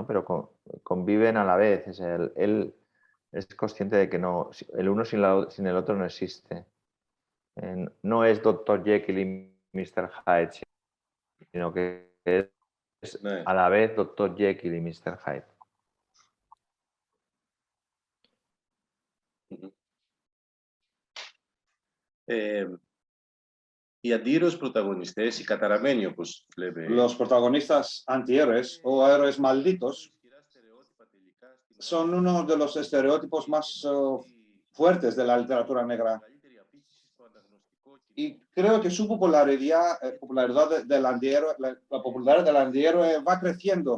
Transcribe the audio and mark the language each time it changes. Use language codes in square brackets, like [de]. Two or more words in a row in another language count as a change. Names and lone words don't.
[es] Pero conviven a la vez. Él es consciente de que el uno sin el otro no existe. No es Dr. Jekyll y Mr. Hyde, sino que es a la vez Dr. Jekyll y Mr. Hyde. [el] Οι αντίρρεos πρωταγωνιστές, οι καταραμένοι όπως λέμε. [es] Los protagonistas antihéroes o héroes malditos son uno de los estereotipos más fuertes de la literatura negra. Y creo que su popularidad del antihéroe, la popularidad del antihéroe va creciendo.